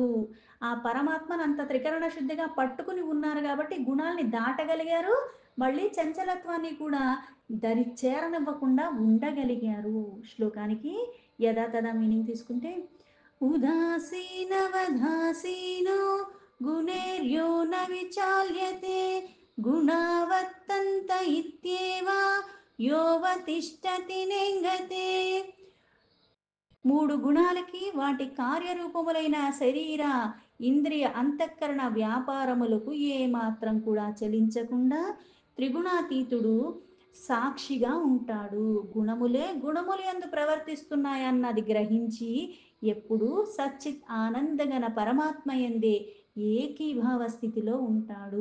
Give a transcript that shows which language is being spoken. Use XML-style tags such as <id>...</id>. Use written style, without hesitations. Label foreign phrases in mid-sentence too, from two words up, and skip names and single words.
<te>ఆ పరమాత్మను అంత త్రికరణ శుద్ధిగా పట్టుకుని ఉన్నారు కాబట్టి గుణాల్ని దాటగలిగారు. మళ్ళీ చంచలత్వాన్ని కూడా దరి చేరనివ్వకుండా ఉండగలిగారు. శ్లోకానికి యథా తథా మీనింగ్ తీసుకుంటే</te> <sa>ఉదాసీనవదాసీనో गुणैर्यो न विचाल्यते गुणावर्तन्त इत्येव योऽवतिष्ठति नेङ्गते.</sa> <te>మూడు గుణాలకి వాటి కార్యరూపములైన శరీర ఇంద్రియ అంతఃకరణ వ్యాపారములకు ఏమాత్రం కూడా చలించకుండా త్రిగుణాతీతుడు సాక్షిగా ఉంటాడు. గుణములే గుణములు యందు ప్రవర్తిస్తున్నాయన్నది గ్రహించి ఎప్పుడూ సచ్చిత్ ఆనందగన పరమాత్మ యందే ఏకీభావ స్థితిలో ఉంటాడు.</te>